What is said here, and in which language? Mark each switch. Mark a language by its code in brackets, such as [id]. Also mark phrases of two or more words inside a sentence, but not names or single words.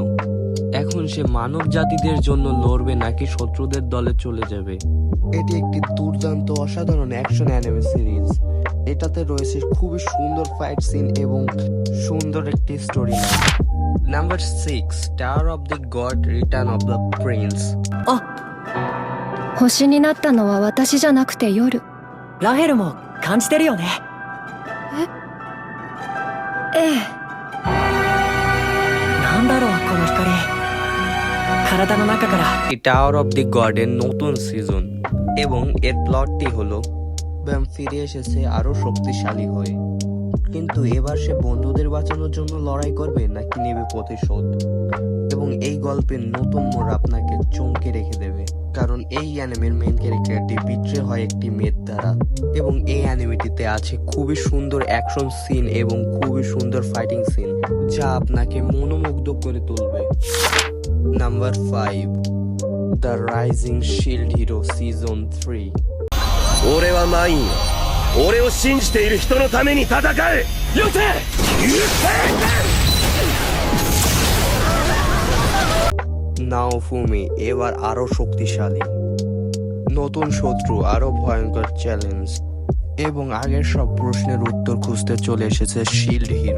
[bn] এখন সে মানব জাতিদের জন্য লড়বে নাকি শত্রুদের দলে চলে যাবে? এটি একটি দুর্দান্ত অসাধারণ [en] action anime series. [bn] এটাতে রয়েছে খুবই সুন্দর [en] fight scene [bn] এবং সুন্দর একটি [en] story line. [bn] নাম্বার 6, টাওয়ার অফ দ্য গড, রিটার্ন অফ দ্য প্রিন্স। [ja] 星になったのは私じゃなくて夜。ラヘルも感じてるよね。ええ。なんだろうこの光。体の中から。 [bn] টাওয়ার অফ দ্য গডের নতুন সিজন, এবং এর প্লটটি হলো ব্যাম ফিরে এসেছে আরো শক্তিশালী হয়ে, কিন্তু এবার সে বন্ধুদের বাঁচানোর জন্য লড়াই করবে নাকি নেবে প্রতিশোধ। এবং এই গল্পের নতুন মোড় আপনাকে চমকে রেখে দেবে, কারণ এই অ্যানিমের [en] main character [bn] বিট্রে হয় একটি মেয়ের দ্বারা, এবং এই অ্যানিমেটিতে আছে খুবই সুন্দর [en] action scene [bn] এবং খুবই সুন্দর [en] fighting scene [bn] যা আপনাকে মনোমুগ্ধ করে তুলবে। নাম্বার 5, দ্য রাইজিং শিল্ড হিরো সিজন 3। [ja] 俺はマインよ。俺を信じている人のために戦え。よせ。 [bn] নাওফুমি এবার আরো শক্তিশালী, নতুন শত্রু, আরো ভয়ঙ্কর চ্যালেঞ্জ, এবং আগের সব প্রশ্নের উত্তর খুঁজতে চলে এসেছে শিল্ড হিরো।